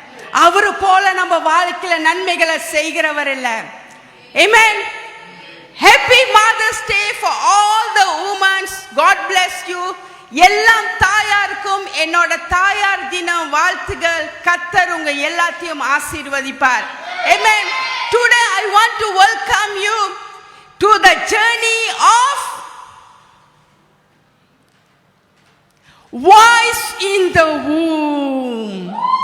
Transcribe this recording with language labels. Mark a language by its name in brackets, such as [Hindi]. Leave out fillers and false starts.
[Tamil] அவரு போல நம்ம வாழ்க்கையில நன்மைகளை செய்கிறவர் இல்ல. [English] Amen. Happy Mother's Day for all the women. God bless you. [Tamil] எல்லாம் தாயாருக்கும் என்னோட தாயார் தினம் வாழ்த்துகள். கர்த்தர் உங்க எல்லாத்தையும் ஆசீர்வதிப்பார். [English] Amen. Today I want to welcome you to the journey of voice in the womb.